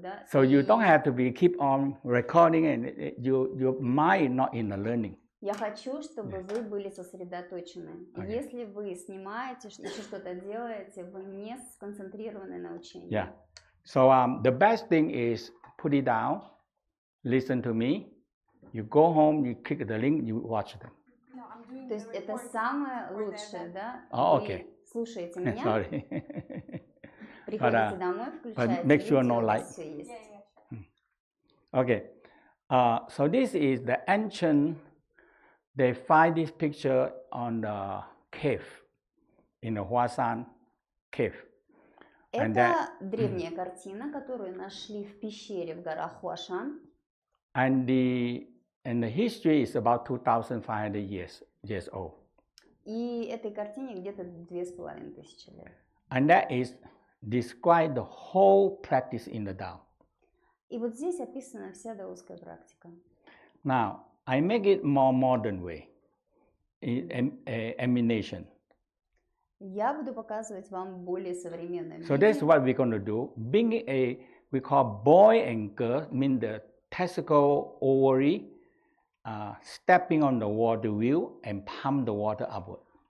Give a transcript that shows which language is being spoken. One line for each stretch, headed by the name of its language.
English: So you don't have to be keep on recording and your mind not in the learning.
Russian: Я хочу, чтобы вы были сосредоточены. Если вы снимаете, еще что-то делаете, вы не сконцентрированы на учении.
English: Yeah. So the best thing is put it down, listen to me. You go home, you click the link, you watch them.
Russian: То есть это самое лучшее, да?
English: Okay.
Russian: Вы слушаете меня,
English: Sorry.
Russian: приходите домой, включаете
English: make sure no
Russian: у вас
English: light.
Russian: все есть.
English: Okay. So this is the ancient. They find this picture on the cave, in the Huashan cave.
Russian: Это древняя картина, которую нашли в пещере в горах Хуашан.
English: And the history is about 2,500 years old.
Russian: И этой картине где-то 2500 лет.
English: And that is describe the whole practice in the Tao.
Russian: И вот здесь описана вся даосская практика.
English: Now, I make it more modern way, emanation.
Russian: Я буду показывать вам более современное
English: So that's what we're going to do. Being we call boy and girl, mean the testicle ovary, stepping on the water wheel and pump the water upward.